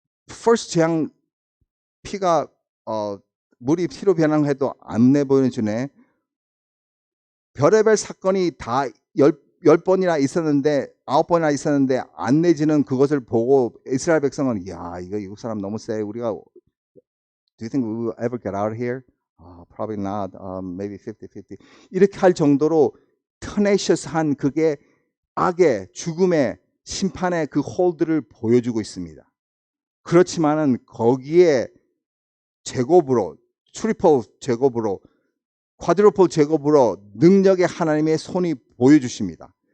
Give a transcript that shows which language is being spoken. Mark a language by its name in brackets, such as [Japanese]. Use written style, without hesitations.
[Korean] first 재앙 피가 물이 피로 변환해도 안 내보내주네. 별의별 사건이 다 열 번이나 있었는데 9번이나 있었는데 안 내지는 그것을 보고 이스라엘 백성은 야 이거 이국 사람 너무 세. 우리가 [English] Do you think we will ever get out of here? Probably not. Maybe 50-50. [Korean] 이렇게 할 정도로 tenacious한 그게 악의 죽음의 심판의 그 홀드를 보여주고 있습니다. 그렇지만은 거기에 제곱으로 트리플 제곱으로 쿼드루플 제곱으로 능력의 하나님의 손이 보여주십니다.